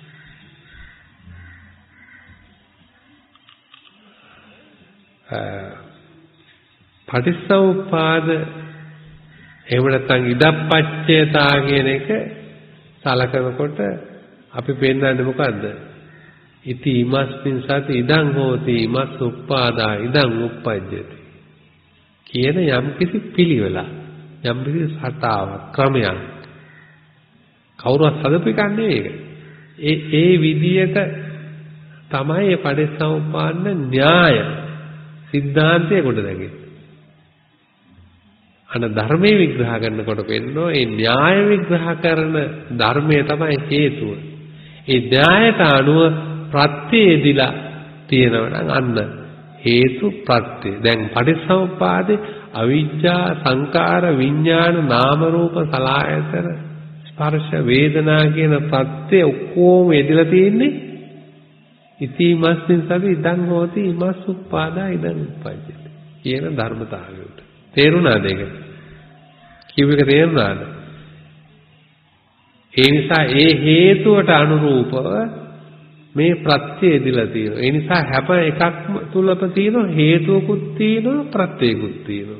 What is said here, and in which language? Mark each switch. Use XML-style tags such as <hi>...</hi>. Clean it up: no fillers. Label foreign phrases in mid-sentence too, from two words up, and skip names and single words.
<si>පටිච්චසමුප්පාද එහෙම නැත්නම් ඉදප්පච්චයතා කියන එක සලකනකොට අපි පෙන්නන්නේ මොකද්ද?</si> <pi>ඉති ඉමස්මින් සති ඉදං හෝති ඉමස් උප්පාදා ඉදං උප්පජ්ජති කියන යම් කිසි පිළිවෙලක්, යම් කිසි සටාවක්, ක්‍රමයක් කවුරුත් හදපු එකක් නෙවෙයි ඒක.</pi> <si>ඒ විදියට තමයි මේ පටිච්චසමුප්පාද න්‍යාය සිද්ධාන්තය කොට දැකේ. අන ධර්මයේ විග්‍රහ කරනකොට පෙන්නෝ ඒ න්‍යාය විග්‍රහ කරන ධර්මය තමයි හේතුව. ඒ න්‍යායට අනුව ප්‍රත්‍යයේදීලා තියෙනවා නම් අන්න හේතු ප්‍රත්‍ය. දැන් පටිච්චසමුප්පාදේ අවිජ්ජා සංකාර විඥාන නාම රූප සලආයතන ස්පර්ශ වේදනා කියන ප්‍රත්‍ය ඔක්කොම එදිලා තියෙන්නේ</si> <pi>ඉතිමස්මින් සති ඉදං හෝති ඉමස් උප්පාදා ඉදං උප්පජ්ජති</pi> <si>කියන ධර්මතාවයට. තේරුණාද ඒක? කිව්ව එක තේරුණාද? ඒ නිසා ඒ හේතුවට අනුරූපව මේ ප්‍රත්‍ය එදිලා තියෙනවා. ඒ නිසා හැම එකක්ම තුලම තියෙන හේතුවකුත් තියෙනවා ප්‍රත්‍යයකුත් තියෙනවා.</si>